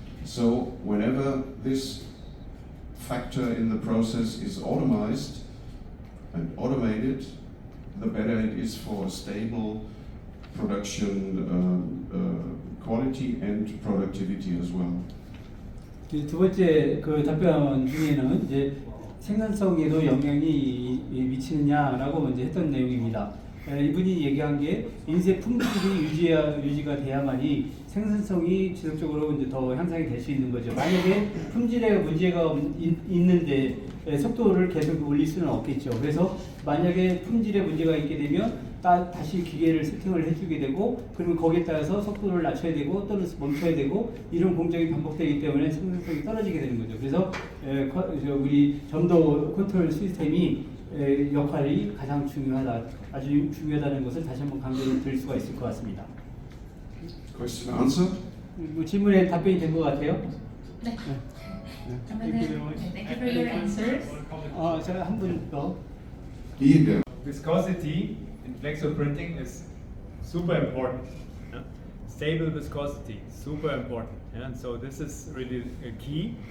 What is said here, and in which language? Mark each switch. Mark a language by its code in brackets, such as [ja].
[en] So whenever this factor in the process is automized and automated, the better it is for stable production quality and productivity as well. [ko] 두 번째 그 답변 중에는 이제 생산성에도 영향이 미치느냐라고 먼저 했던 내용입니다. 이분이 얘기한 게 인쇄 품질이 유지가 돼야만이 생산성이 지속적으로 이제 더 향상이 될 수 있는 거죠. 만약에 품질에 문제가 있는데 속도를 계속 올릴 수는 없겠죠. 그래서 만약에 품질에 문제가 있게 되면 다시 기계를 세팅을 해주게 되고, 그러면 거기에 따라서 속도를 낮춰야 되고 또는 멈춰야 되고, 이런 공정이 반복되기 때문에 생산성이 떨어지게 되는 거죠. 그래서 우리 점도 컨트롤 시스템이 역할이 가장 중요하다, 아주 중요하다는 것을 다시 한번 강조를 드릴 수가 있을 것 같습니다. [en] Question answered? [ko] 질문에 답변이 된 것 같아요. 네. 그러면은 [en] thank you for your answers. [ko] 제가 한 분 더. [en] Here. Viscosity in flexo printing is super important. Yeah? Stable viscosity, super important. Yeah? And so this is really a key.